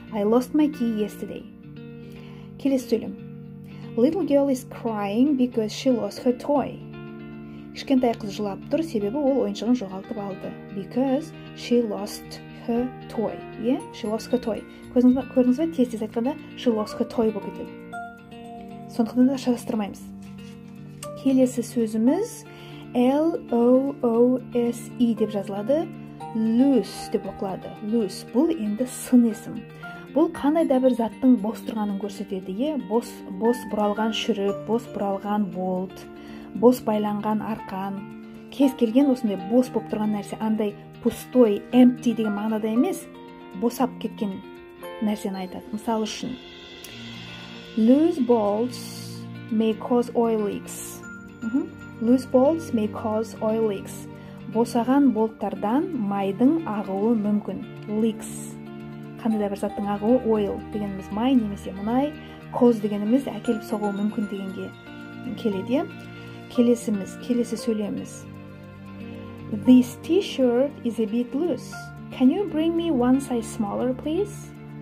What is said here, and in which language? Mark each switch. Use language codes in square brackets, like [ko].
[en] I lost my key yesterday. [kk] Келесі сөйлем: [en] little girl is crying because she lost her toy. [kk] Кішкентай қыз жылап тұр, себебі ол ойыншығын жоғалтып алды. [en] Because she lost her toy. She lost her toy. [kk] Көрдіңіз бе, тез айтқанда [en] she lost her toy [kk] болып кетеді. Сондықтан да шатастырмаймыз. Келесі сөзіміз L-O-O-S-E деп жазылады. Loose деп оқылады. Loose. Бұл енді сын есім. Бұл қандай да бір заттың бос тұрғанын көрсетеді. Бос бұралған шүріп, бос бұралған болт, бос байланған арқан. Кез келген осындай бос болып тұрған нәрсе, андай пустой, empty деген мағынада емес, босап кеткен нәрсені айтады. Мысалы үшін, [en] loose bolts may cause oil leaks. Loose bolts may cause oil leaks. [kk] Босаған болттардан майдың ағуы мүмкін. [en] Leaks. [kk] Қандай да бір заттың ағуы, oil дегеніміз май немесе мұнай, cause дегеніміз әкеліп соғуы мүмкін дегенге келеді. Келесі сөйлеміз: [en] this t-shirt is a bit loose. Can you bring me one size smaller, please?